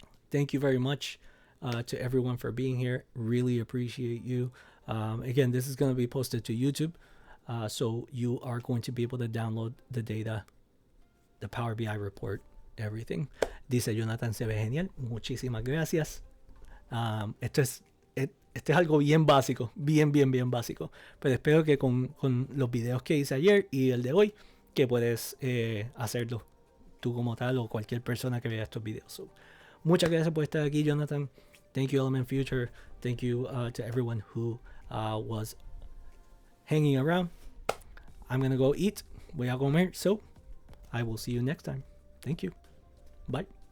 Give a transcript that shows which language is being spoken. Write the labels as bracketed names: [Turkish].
[English] Thank you very much to everyone for being here. Really appreciate you. Again, this is going to be posted to YouTube, so you are going to be able to download the data, the Power BI report, everything. [Spanish] Dice Jonathan, se ve genial. Muchísimas gracias. Esto es algo bien básico, bien básico, pero espero que con los videos que hice ayer y el de hoy, que puedes hacerlo tú como tal o cualquier persona que vea estos videos. So, muchas gracias por estar aquí, Jonathan. [English] Thank you, Element Future. Thank you to everyone who was hanging around. I'm gonna go eat. [Spanish] Voy a comer, [English] so I will see you next time. Thank you. Bye.